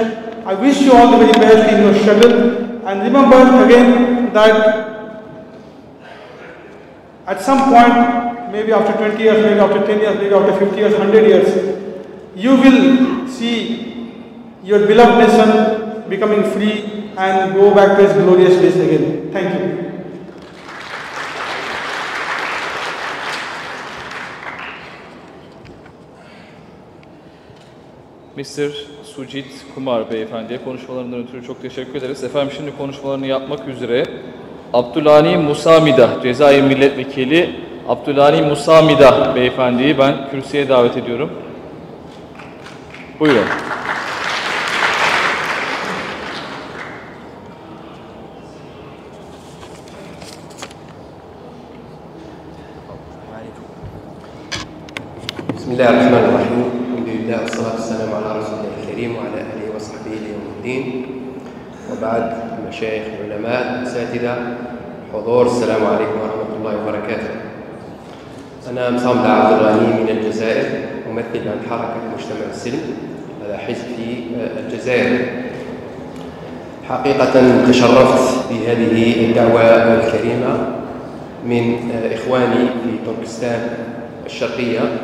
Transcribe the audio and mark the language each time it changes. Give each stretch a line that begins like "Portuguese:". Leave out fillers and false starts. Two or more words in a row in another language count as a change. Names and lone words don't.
English: I wish you all the very best in your struggle. And remember again that at some point, maybe after 20 years, maybe after 10 years, maybe after 50 years, 100 years, you will see your beloved nation becoming free and go back to its glorious days again. Thank you. Mr.
Turkish: Sujit Kumar Beyefendi'ye konuşmalarından ötürü çok teşekkür ederiz. Efendim şimdi konuşmalarını yapmak üzere Abdülhani Musamida, Cezayir Milletvekili Abdülhani Musamida Beyefendi'yi ben kürsüye davet ediyorum. Buyurun.
Arabic: Bismillahirrahmanirrahim. الحمد لله والصلاة والسلام على رسول الله الكريم وعلى آله وصحبه يوم الدين. وبعد، مشايخ، علماء، أساتذة، حضور، السلام عليكم ورحمة الله وبركاته. أنا مصامد عبد الغني من الجزائر، ممثل عن حركة مجتمع السلم، هذا حزب في الجزائر. حقيقة تشرفت بهذه الدعوة الكريمة من إخواني في تركستان الشرقية.